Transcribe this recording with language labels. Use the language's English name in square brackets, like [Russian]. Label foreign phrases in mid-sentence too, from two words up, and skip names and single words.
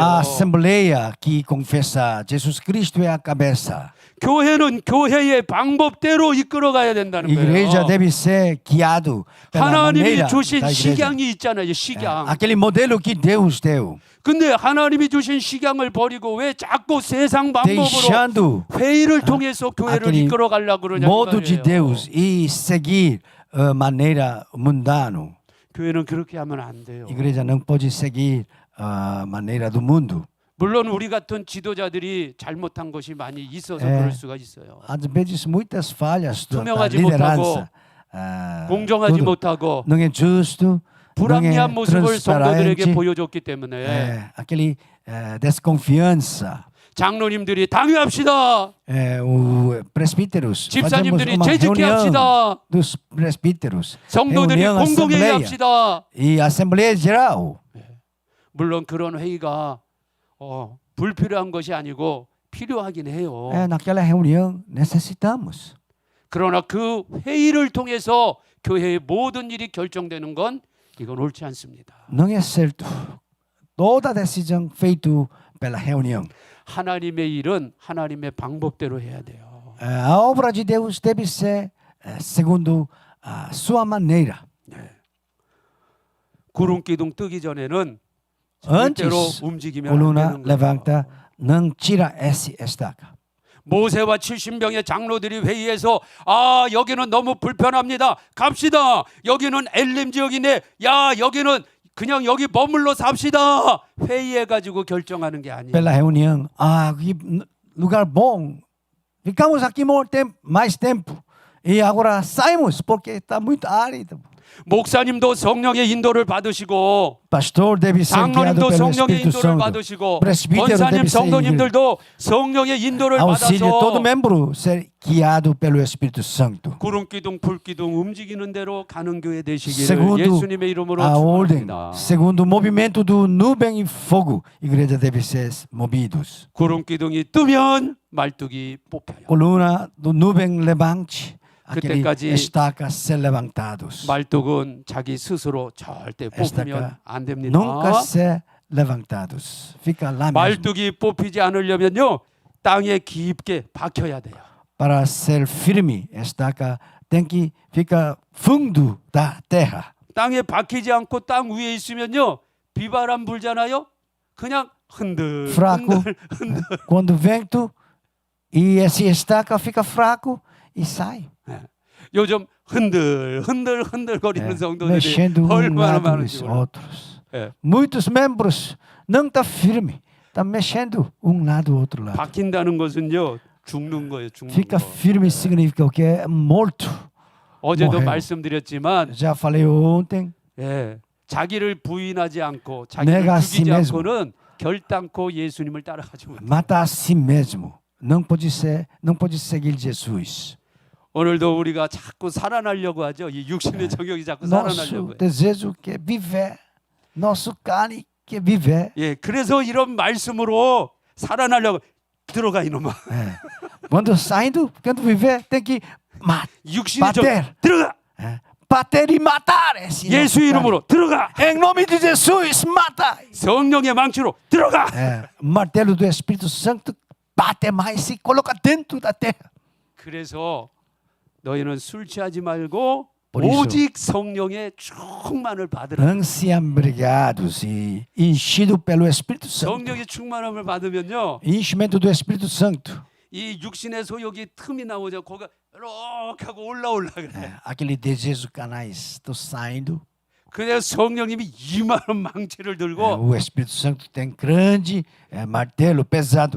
[Portuguese] A assembleia que confessa Jesus Cristo é a cabeça. [Korean] 교회는 교회의 방법대로 이끌어가야 된다는 [Portuguese] Igreja [Korean] 거예요. [Portuguese] deve ser guiado pela [Korean] 하나님이 [Portuguese] maneira [Korean] 주신 [Portuguese] da igreja. [Korean] 식양이 있잖아요. 식양. [Portuguese] Aquele modelo que Deus deu, [Korean] 근데 하나님이 주신 식양을 버리고 왜 자꾸 세상 방법으로 [Portuguese] deixando [Korean] 회의를 통해서 교회를 [Portuguese] aquele [Korean] 이끌어 가려고 그러냐 [Portuguese] modo de [Korean] 말이에요. [Portuguese] Deus e seguir maneira mundano. [Korean] 교회는 그렇게 하면 안 돼요. [Portuguese] Igreja não pode seguir a maneira do mundo. [Korean] 물론 우리 같은 지도자들이 잘못한 것이 많이 있어서 예. 그럴 수가 있어요. [Portuguese] Às vezes muitas falhas da [Korean] 투명하지 [Portuguese] liderança. [Korean] 공정하지 [Portuguese] tudo [Korean] 못하고 [Portuguese] não é justo, não é [Korean] 불합리한 모습을 성도들에게 [Portuguese] transparente. [Korean] 보여줬기 때문에 [Portuguese] Aquele desconfiança. [Korean] 장로님들이 당회합시다. [Portuguese] O presbíteros, [Korean] 집사님들이 [Portuguese] fazemos uma [Korean] 재직해 [Portuguese] reunião [Korean] 합시다. [Portuguese] dos presbíteros, [Korean] 성도들이 [Portuguese] reunião, [Korean] 공동회의 [Portuguese] assembleia [Korean] 합시다. [Portuguese] e assembleia geral. [Korean] 물론 그런 회의가 불필요한 것이 아니고 필요하긴 해요. [Portuguese] Naquela reunião necessitamos. [Korean] 그러나 그 회의를 통해서 교회의 모든 일이 결정되는 건 이건 옳지 않습니다. [Portuguese] Não é certo. Toda decisão feita pela reunião. [Korean] 하나님의 일은 하나님의 방법대로 해야 돼요. [Portuguese] A obra de Deus deve ser segundo a sua maneira. [Korean] 구름 기둥 뜨기 전에는 [Portuguese] Antes, [Korean] 절대로 움직이면 안 [Portuguese] coluna [Korean] 되는 거예요. [Portuguese] levanta, não tira essa estaca. [Korean] 모세와 70명의 장로들이 회의해서 여기는 너무 불편합니다. 갑시다. 여기는 엘림 지역이네. 야 여기는 그냥 여기 머물러 삽시다. 회의해 가지고 결정하는 게 아니에요. [Portuguese] Pela reunião, que lugar bom. Ficamos aqui mais tempo. E agora saímos porque está muito árido. [Korean] 목사님도 성령의 인도를 받으시고 [Portuguese] Pastor deve ser guiado [Korean] 장로님도 [Portuguese] pelo [Korean] 성령의 [Portuguese] Espírito [Korean] 인도를 [Portuguese] Santo. [Korean] 받으시고 [Portuguese] Presbítero [Korean] 권사님 [Portuguese] deve ser [Korean] 성도님들도 성령의 인도를 [Portuguese] auxílio todo [Korean] 받아서 [Portuguese] membro ser guiado pelo Espírito Santo. [Korean] 구름 기둥 불 기둥 움직이는 대로 가는 교회 되시기를 [Portuguese] Segundo [Korean] 예수님의 이름으로 [Portuguese] a ordem, [Korean] 축원합니다. [Portuguese] segundo o movimento do nuvem e fogo, igreja deve ser movidos. [Korean] 구름 기둥이 뜨면 말뚝이 뽑혀요. [Portuguese] Coluna do nuvem levante, aquele [Korean] 그때까지 [Portuguese] estaca ser levantados. [Korean] 말뚝은 자기 스스로 절대 뽑히면 [Portuguese] Estaca [Korean] 안 됩니다. [Portuguese] nunca ser levantados. Fica lá mesmo. [Korean] 말뚝이 뽑히지 않으려면요 땅에 깊게 박혀야 돼요. [Portuguese] Para ser firme, estaca tem que ficar fundo da terra. [Korean] 땅에 박히지 않고 땅 위에 있으면요 비바람 불잖아요. 그냥 흔들 [Portuguese] Fraco. [Korean] 흔들. [Portuguese] Quando o vento e esse estaca fica fraco e sai. [Korean] 요즘 흔들 거리는 성도들이 [Portuguese] Mexendo um [Korean] 얼마나 [Portuguese] lado [Korean] 많은지 [Portuguese] dos [Korean] 몰라요. [Portuguese] outros. [Korean] 예. [Portuguese] Muitos membros não estão firmes, estão mexendo um lado do outro lado. [Korean] 박힌다는 것은요 죽는 거예요. 죽는 [Portuguese] Fica [Korean] 거. [Portuguese] firme significa o que é morto. [Korean] 어제도 뭐해요? 말씀드렸지만 [Portuguese] Já falei ontem, [Korean] 예, 자기를 부인하지 않고 자기를 내가 죽이지 [Portuguese] si mesmo. [Korean] 않고는 결단코 예수님을 따라가지 못해요. [Portuguese] mata a si mesmo. Não pode seguir Jesus. [Korean] 오늘도 우리가 자꾸 살아나려고 하죠. 이 육신의 정욕이 자꾸 살아나려고 [Portuguese] Nosso [Korean] 해요. [Portuguese] desejo que é viver, nosso carne que é viver. [Korean] 예, 그래서 이런 말씀으로 살아나려고 들어가 이놈아. [Portuguese] Quando viver, tem que [Korean] 육신의 정 [Portuguese] bater. [Korean] 들어가. [Portuguese] Bater e matar esse [Korean] 예수 이름으로 들어가. [Portuguese] Em nome de Jesus, mata. [Korean] 성령의 망치로 들어가. [Portuguese] Martelo do Espírito Santo, bate mais e coloca dentro da terra. [Korean] 그래서 너희는 술 취하지 말고 버리소. 오직 성령의 충만을 받으라. [Portuguese] Não se embriagados e enchido pelo Espírito Santo. [Korean] 성령의 충만함을 받으면요, [Portuguese] Enchimento do Espírito Santo. [Korean] 이 육신의 소욕이 틈이 나오죠. 거기가 이렇게 하고 올라올라 그래. [Portuguese] Aquele desejo canais. Estou saindo. [Korean] 그래서 성령님이 이만한 망치를 들고 [Portuguese] O Espírito Santo tem grande martelo pesado.